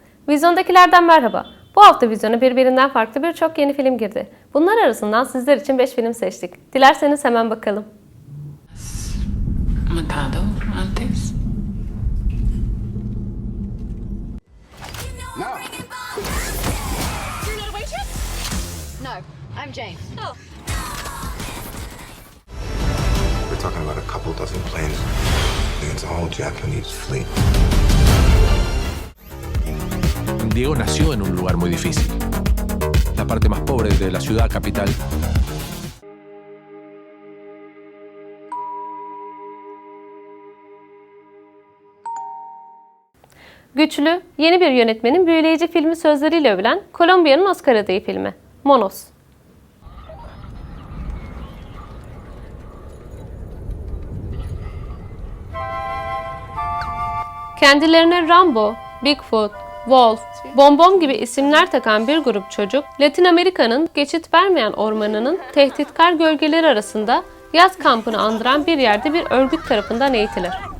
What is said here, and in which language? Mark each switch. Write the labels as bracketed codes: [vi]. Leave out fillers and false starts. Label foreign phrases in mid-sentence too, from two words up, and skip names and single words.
[tr] Vizyondakilerden merhaba. Bu hafta vizyona birbirinden farklı birçok yeni film girdi. Bunlar arasından sizler için 5 film seçtik. Dilerseniz hemen bakalım. [es] Matado antes. No. [en] You're not a waitress? No, I'm Jane. Oh. We're talking about a couple dozen planes against a whole Japanese fleet. [es] Diego nació en un lugar muy difícil, la parte más pobre de la ciudad capital. [tr] Güçlü, yeni bir yönetmenin büyüleyici filmi sözleriyle övülen Kolombiya'nın Oscar adayı filmi Monos. Kendilerine Rambo, Bigfoot, Wolf, Bonbon gibi isimler takan bir grup çocuk, Latin Amerika'nın geçit vermeyen ormanının tehditkar gölgeleri arasında yaz kampını andıran bir yerde bir örgüt tarafından eğitilir.